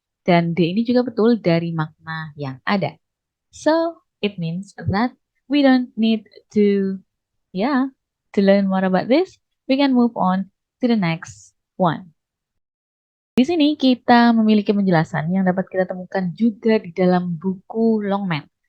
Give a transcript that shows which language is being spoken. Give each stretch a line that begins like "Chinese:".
Indonesian: Dan D ini juga betul dari makna yang ada.
English: So, it means that we don't need to learn more about this, we can move on to the next one.
Indonesian: Di sini kita memiliki penjelasan yang dapat kita temukan juga di dalam buku Longman.